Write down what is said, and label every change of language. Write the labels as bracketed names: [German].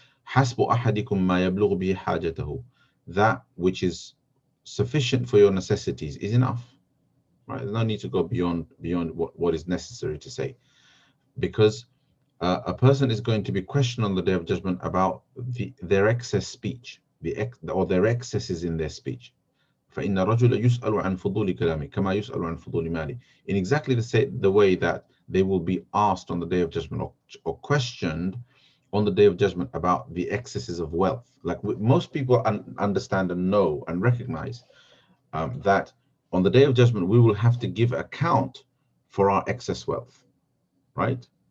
[Arabic] "Hasbu ahadikum ma yablughu bihi hajatahu," [English] that which is sufficient for your necessities is enough, right? There's no need to go beyond what is necessary to say, because a person is going to be questioned on the Day of Judgment about their excess speech, or their excesses in their speech. [Arabic] فإن الرجل يسأل عن فضول كلامه كما يسأل عن فضول ماله. [English] In exactly the way that they will be asked on the Day of Judgment, or questioned on the Day of Judgment about the excesses of wealth. Like most people understand and know and recognize that on the Day of Judgment we will have to give account for our excess wealth, right?